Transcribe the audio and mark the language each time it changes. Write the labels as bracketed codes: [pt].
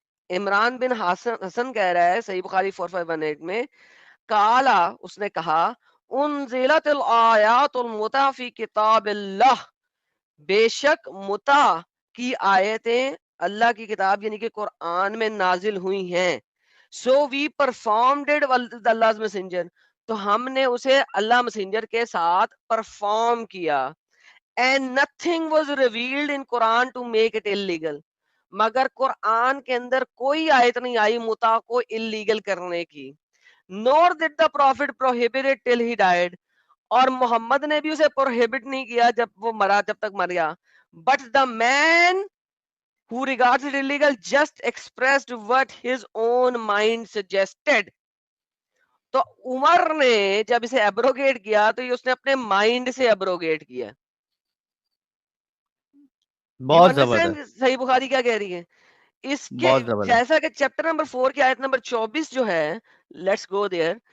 [ur] عمران بن حسن کہہ رہا ہے صحیح بخاری 4518 میں، کالا اس نے کہا، [ar] انزلت الآیات المتع فی کتاب اللہ، [ur] بے شک متع کی آیتیں اللہ کی کتاب یعنی کہ قرآن میں نازل ہوئی ہیں. [en] so we performed it with Allah's messenger، [ur] تو ہم نے اسے اللہ مسنجر کے ساتھ پرفارم کیا. [en] And nothing was revealed in Quran to make it illegal. [ur] مگر قرآن کے اندر کوئی آیت نہیں آئی متع کو illegal کرنے کی. [en] Nor did the Prophet prohibit it till he died. [ur] اور محمد نے بھی اسے prohibit نہیں کیا جب وہ مرا، جب تک مر گیا. [en] But the man who regards it illegal just expressed what his own mind suggested. [ur] تو عمر نے جب اسے ایبروگیٹ کیا تو یہ اس نے اپنے مائنڈ سے ایبروگیٹ کیا. بہت زبردست، صحیح بخاری کیا کہہ رہی ہے اس کے، بہت زبردست. جیسا کہ چیپٹر نمبر 4 کی آیت نمبر 24 جو ہے، [en] Let's go there.